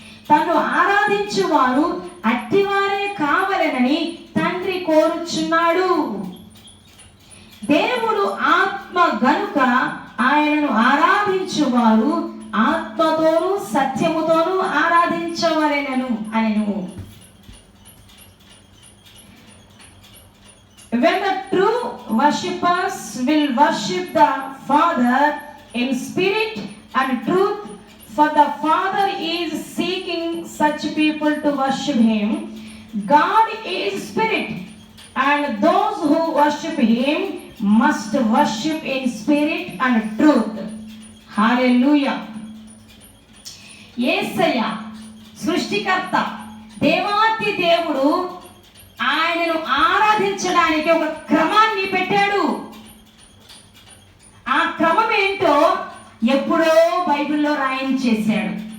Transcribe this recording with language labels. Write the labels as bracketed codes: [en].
[te] తను ఆరాధించువారు అట్టివారే కావాలనని తండ్రి కోరుచున్నాడు. దేవుడు ఆత్మ గనుక ఆయనను ఆరాధించువారు ఆత్మతోనూ సత్యముతోనూ ఆరాధించవలెనను అనెను. [en] When the true worshippers will worship the Father in spirit and truth, for the Father is seeking such people to worship Him. God is spirit, and those who worship Him must worship in spirit and truth. Hallelujah. [te] యేసయ్య సృష్టికర్త, దేవాతి దేవుడు ఆయనను ఆరాధించడానికి ఒక క్రమాన్ని పెట్టాడు. ఆ క్రమం ఏంటో ఎప్పుడో బైబిల్లో రాయించేశాడు.